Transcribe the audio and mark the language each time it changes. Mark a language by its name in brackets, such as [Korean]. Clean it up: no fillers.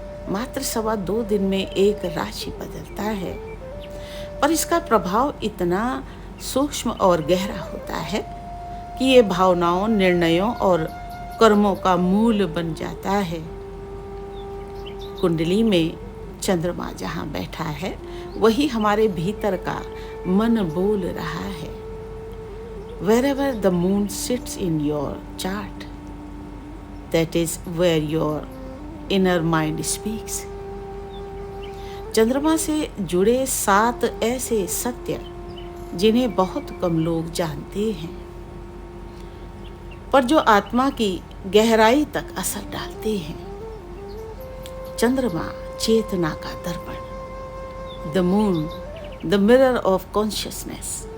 [Hindi] मात्र 2.25 दिन में एक राशि बदलता है, पर इसका प्रभाव इतना सूक्ष्म और गहरा होता है कि ये भावनाओं, निर्णयों और कर्मों का मूल बन जाता है। कुंडली में चंद्रमा जहाँ बैठा है वही हमारे भीतर का मन बोल रहा है। [English] Wherever the moon sits in your chart, that is where your inner mind speaks. [Hindi] चंद्रमा से जुड़े 7 ऐसे सत्य जिन्हें बहुत कम लोग जानते हैं, पर जो आत्मा की गहराई तक असर डालते हैं। चंद्रमा चेतना का दर्पण, [English] The moon the mirror of consciousness.